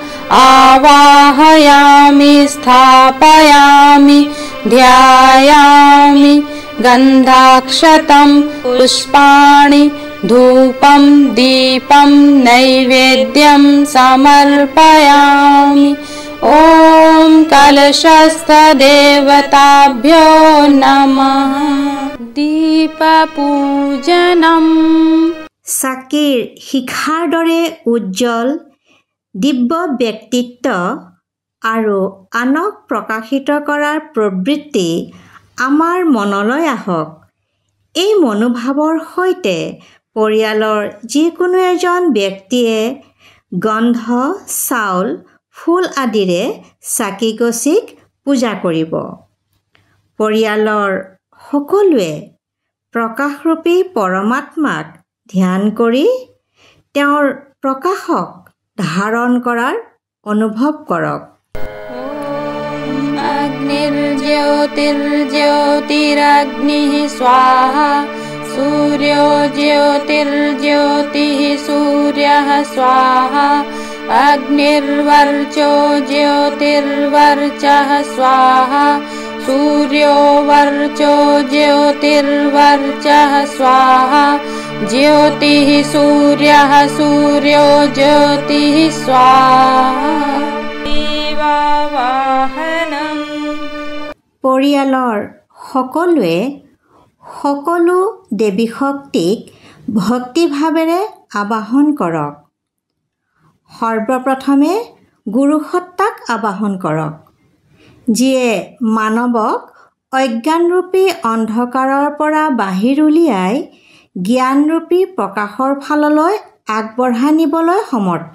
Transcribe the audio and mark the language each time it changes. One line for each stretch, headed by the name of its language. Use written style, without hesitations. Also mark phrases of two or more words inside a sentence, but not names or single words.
Sanskrit: आवाहयामि स्थापयामि ध्यायामि गन्धाक्षतं पुष्पाणि धूपं दीपं नैवेद्यं समर्पयामि। ॐ कलशस्थदेवताभ्यो नमः। दीपपूजनम्।
Assamese: চাকিৰ শিখাৰ দৰে উজ্জ্বল দিব্য ব্যক্তিত্ব আৰু আনক প্ৰকাশিত কৰাৰ প্ৰবৃত্তি আমাৰ মনলৈ আহক। এই মনোভাৱৰ সৈতে পৰিয়ালৰ যিকোনো এজন ব্যক্তিয়ে গন্ধ, চাউল, ফুল আদিৰে চাকি গছিক পূজা কৰিব। পৰিয়ালৰ সকলোৱে প্ৰকাশৰূপী পৰমাত্মাক ধ্যান কৰি তেওঁৰ প্ৰকাশক ধাৰণ কৰাৰ অনুভৱ কৰক।
Sanskrit: अग्निर्ज्योतिर्ज्योतिरग्निः स्वाहा सूर्यो ज्योतिर्ज्योतिः सूर्यः स्वाहा अग्निर्वर्चो ज्योतिर्वर्चः स्वाहा सूर्यो वर्चो ज्योतिर्वर्चः स्वाहा ज्योतिः सूर्यः सूर्यो ज्योतिः स्वाहा। दीवावाहनम्।
Assamese: পৰিয়ালৰ সকলোৱে সকলো দেৱী শক্তিক ভক্তিভাৱেৰে আবাহন কৰক। সৰ্বপ্ৰথমে গুৰুসত্তাক আবাহন কৰক, যিয়ে মানৱক অজ্ঞানৰূপী অন্ধকাৰৰ পৰা বাহিৰ উলিয়াই জ্ঞানৰূপী প্ৰকাশৰ ফাললৈ আগবঢ়াই নিবলৈ সমৰ্থ।